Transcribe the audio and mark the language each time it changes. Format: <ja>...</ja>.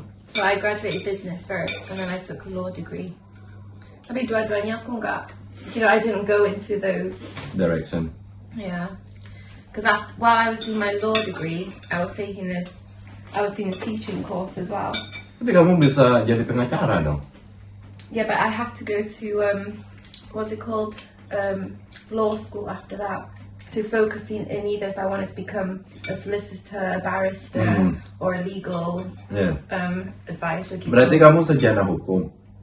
<en>So I graduated business first, and then I took a law degree.</en> <id>Tapi dua-duanya aku nggak,</id> <en>I didn't go into those. Direction. Yeah. Because while I was doing my law degree, I was doing a teaching course as well.</en> <id>Tapi kamu bisa jadi pengacara dong?</id> <en>Yeah, but I have to go to what's it called, law school after that to focus in either if I wanted to become a solicitor, a barrister, or a legal advisor.</en> <id>Berarti kamu sarjana hukum?</id>